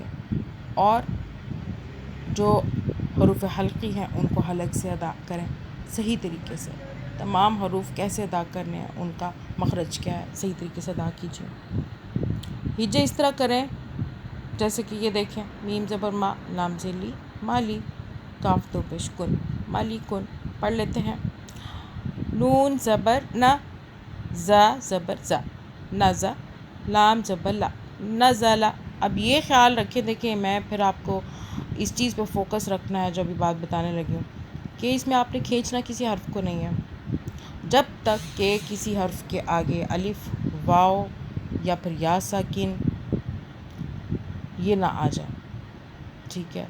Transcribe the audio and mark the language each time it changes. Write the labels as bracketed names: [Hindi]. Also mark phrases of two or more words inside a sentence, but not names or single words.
[Urdu] اور جو حروف حلقی ہیں ان کو حلق سے ادا کریں صحیح طریقے سے۔ تمام حروف کیسے ادا کرنے ہیں، ان کا مخرج کیا ہے، صحیح طریقے سے ادا کیجیے۔ ہجے اس طرح کریں جیسے کہ یہ دیکھیں، میم زبر ما، لام زیر لی، مالی، کاف 2 پیش کن، مالی کن۔ پڑھ لیتے ہیں۔ نون زبر نہ، زا زبر زا، نزا، لام زبر لا، نزلا۔ اب یہ خیال رکھیں، دیکھیں میں پھر آپ کو اس چیز پہ فوکس رکھنا ہے جو ابھی بات بتانے لگی ہوں، کہ اس میں آپ نے کھینچنا کسی حرف کو نہیں ہے، جب تک کہ کسی حرف کے آگے الف، واو یا پھر یا ساکن یہ نہ آ جائے، ٹھیک ہے؟